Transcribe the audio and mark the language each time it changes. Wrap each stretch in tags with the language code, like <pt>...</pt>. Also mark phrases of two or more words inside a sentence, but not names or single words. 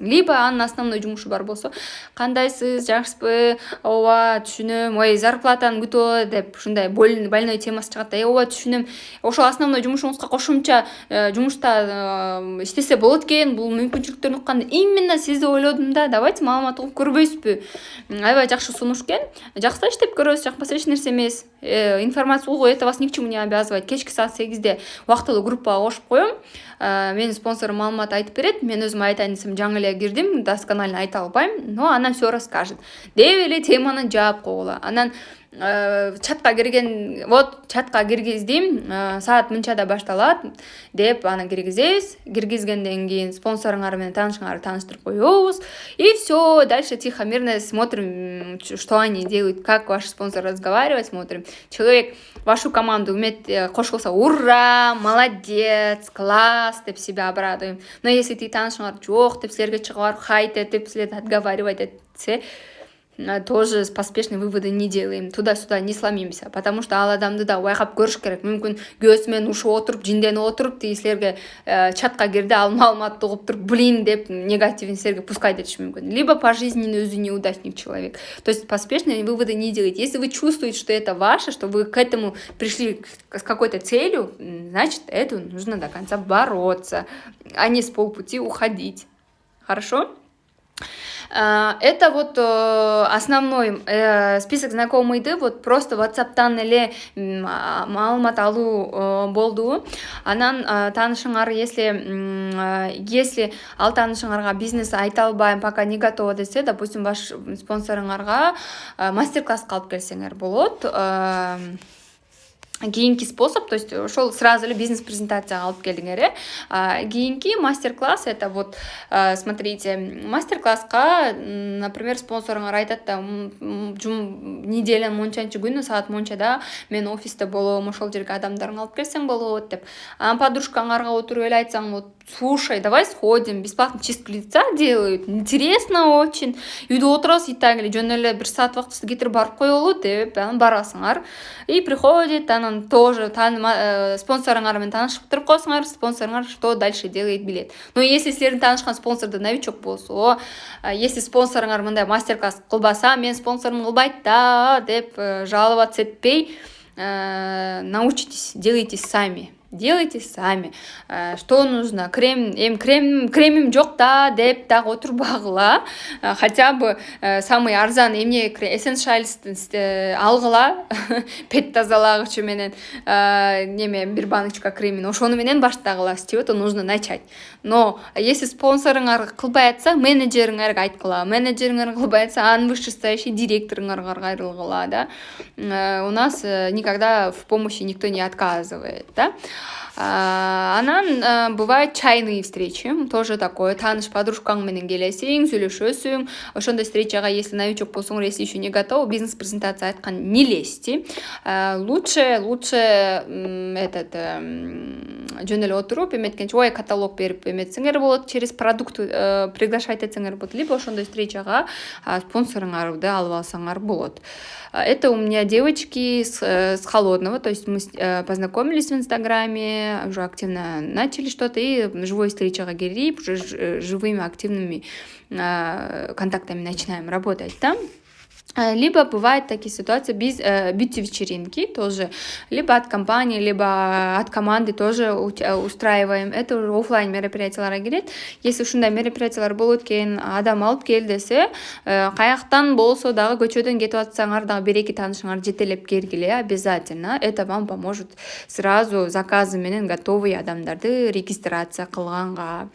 <ky>Либо анын основной жумушу бар болсо, кандайсыз, жакшысызбы, ооба түшүнөм, зарплатаны күтөт деп ушундай больной темасы чыгат да, ооба түшүнөм, ошол основной жумушуңузга кошумча жумушта иштесе болот экен, бул мүмкүнчүлүктөрүн укканда именно сизди ойлодум да, давайте маалымат угуп көрбөйсүзбү. Аябай жакшы сунуш экен, жакса иштеп көрөсүз, жакпаса эч нерсе эмес. Информация угуу,</ky> <ru>это вас ни к чему не обязывает.</ru> <ky>Кечки саат 8-де убактылуу группага кошуп коем. Менин спонсорум маалымат айтып берет. Мен өзүм айтайын десем жаңы эле кирдим, досконально айта албайм,</ky> <ru>но она все расскажет.</ru> <ky>Деп эле теманы жаап койгула. Анан чатка киргиздим, саат мынчада башталат деп аны киргизебиз. Киргизгенден кийин спонсоруңар менен таанышыңарды тааныштырып коебуз.</ky> <ru>И все, дальше тихо, мирно смотрим, что они делают, как ваш спонсор разговаривает, смотрим. Человек вашу команду умеет кошулса, ура, молодец, класс деп себя обрадуем.</ru> <ky>Но если ты таанышыңар жок деп силерге чыгып барып хайт этип силерди отговаривать этсе,</ky> <ru>тоже поспешные выводы не делаем, туда-сюда не сломимся, потому что</ru> <ky>ал адамды да байкап көрүш керек. Мүмкүн көзү менен ушуп отуруп, жинденип отуруп, силерге чатка кирди, ал маалыматты угуп туруп, блин деп негативин силерге пускать этиш мүмкүн.</ky> <ru>Либо по жизни өзү неудачник человек. То есть поспешные выводы не делайте. Если вы чувствуете, что это ваше, что вы к этому пришли с какой-то целью, значит, это нужно до конца бороться, а не с полпути уходить. Хорошо? Это вот основной список знакомыйды, вот просто</ru> <ky>WhatsApp-тан эле маалымат алуу болду. Анан таанышыңар, если ал таанышыңарга бизнес айта албайм,</ky> <ru>пока не готова</ru> <ky>десе, допустим, баш спонсорыңарга мастер-класс алып келсеңер болот. Кейинки способ,</ky> <ru>то есть</ru> <ky>ошол сразу эле бизнес презентацияга алып келдиңер.</ky> <ru>Кейинки мастер-класс, это вот, смотрите,</ru> <ky>мастер-класска, например, спонсоруңар айтат да, неделя мончанчы күнү саат мончада мен офисте болом, ошол жерге адамдарың алып келсең болот деп. Подружкаңарга отуруп эле айтсаң,</ky> <ru>вот, слушай, давай сходим, бесплатно чистку лица делают, интересно очень.</ru> <ky>Үйдө отурасыз, и так эле жөн эле бир саат вакытты кетирип барып коелу деп, барасыңар.</ky> <ru>И приходит,</ru> <ky>анан тоже спонсорыңар менен таанышып койсуңар, спонсорыңар</ky> <ru>что дальше делает</ru> <ky>билет.</ky> <ru>Но если</ru> <ky>силердин таанышкан спонсордо новичок болсо, если спонсорыңар мындай мастер-класс кылбаса, мен спонсорум кылбайт да деп жаловаться этпей,</ky> <ru>научитесь, делайте сами. Делайте сами. Что нужно?</ru> <ky>Кремим жок да деп так отурбагыла. Хотя бы самый арзан эмне Essentials алгыла. Пет тазалагычы менен неме бир баночка кремин. Ошону менен баштагыла.</ky> <ru>С чего-то нужно начать. Но если</ru> <ky>спонсорыңар кылбай атса, менеджериңерге айткыла. Менеджериңер кылбай атса, анын вышестоящий директоруңарга кайрылгыла, да.</ky> <ru>У нас никогда в помощи никто не отказывает, да. Анан бывают чайные встречи, тоже такое.</ru> <ky>Таныш подружкаң менен келесиң, сүйлөшөсүң. Ошондой встречага, если новичок болсоңор,</ky> <ru>если еще не готов,</ru> <ky>бизнес-презентация айткан,</ky> <ru>не лезьте. Лучше этот</ru> <ky>жөн эле отуруп эметкенче, ой, каталог берип эметсеңер болот,</ky> <ru>через продукт приглашать</ru> <ky>этсеңер болот, либо ошондой встречага спонсорыңарды алып алсаңар болот.</ky> <ru>Это у меня девочки с холодного, то есть мы познакомились в Инстаграме, уже активно начали что-то, и живой встречага келип, уже живыми активными контактами начинаем работать там. Либо бывают такие ситуации, бьюти-вечеринки тоже, либо от компании, либо от команды тоже устраиваем. Это уже офлайн мероприятиялар келет.</ru> <ky>Если ушундай мероприятиялар болот экен, адам алып кел десе, каяктан болсо дагы көчөдөн кетип атсаңар дагы бир-эки таанышыңар жетелеп кергиле,</ky> <ru>обязательно. Это вам поможет сразу заказы менен готовый</ru> <ky>адамдарды регистрация кылганга.</ky>